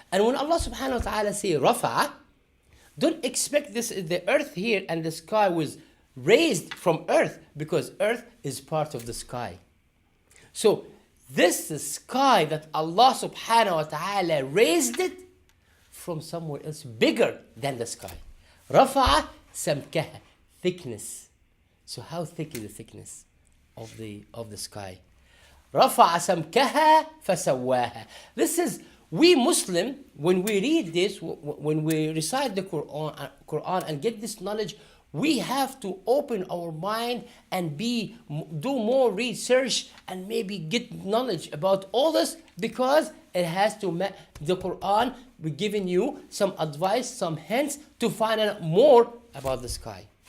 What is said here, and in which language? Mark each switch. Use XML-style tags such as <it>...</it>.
<en>And when Allah subhanahu wa ta'ala say رَفَعَ, don't expect this, the earth here and the sky was raised from earth, because earth is part of the sky. So this sky that Allah subhanahu wa ta'ala raised it from somewhere else bigger than the sky.</en> <ar>رَفَعَ سَمْكَهَا, thickness.</ar> <en>So how thick is the thickness of the sky?</en> <ar>رَفَعَ سَمْكَهَا فَسَوَّاهَا.</ar> <en>This is, we Muslim, when we read this, when we recite the Quran and get this knowledge, we have to open our mind and do more research and maybe get knowledge about all this, because it has to, the Quran, we're giving you some advice, some hints to find out more about the sky.</en>